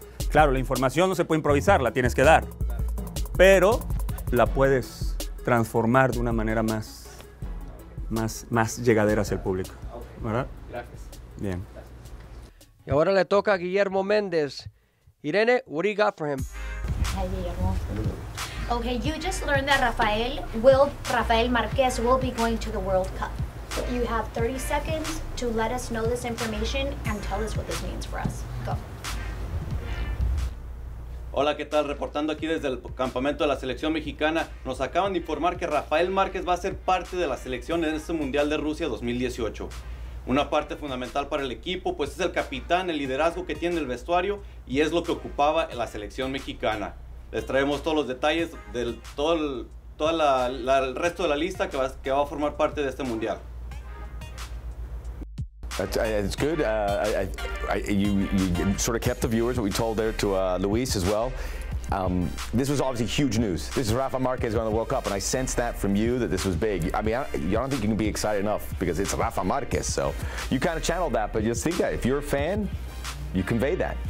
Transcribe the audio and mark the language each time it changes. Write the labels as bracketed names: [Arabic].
[Spanish] Claro, la información no se puede improvisar, la tienes que dar, pero la puedes transformar de una manera más llegadera hacia el público, ¿verdad? Gracias. Bien. Y ahora le toca a Guillermo Méndez. [English] Irene, what do you got for him? Hi, Guillermo. Okay, you just learned that Rafael Marquez will be going to the World Cup. You have 30 seconds to let us know this information and tell us what this means for us. Go. [Spanish] Hola, ¿qué tal? Reportando aquí desde el campamento de la selección mexicana. Nos acaban de informar que Rafael Márquez va a ser parte de la selección en este Mundial de Rusia 2018. Una parte fundamental para el equipo, pues es el capitán, el liderazgo que tiene el vestuario y es lo que ocupaba en la selección mexicana. Les traemos todos los detalles del el resto de la lista que va a formar parte de este mundial. [English] It's good. You sort of kept the viewers, what we told there to Luis as well. This was obviously huge news. This is Rafa Marquez going to the World Cup, and I sensed that from you that this was big. I mean, I don't think you can be excited enough because it's Rafa Marquez. So you kind of channeled that, but just think that if you're a fan, you convey that.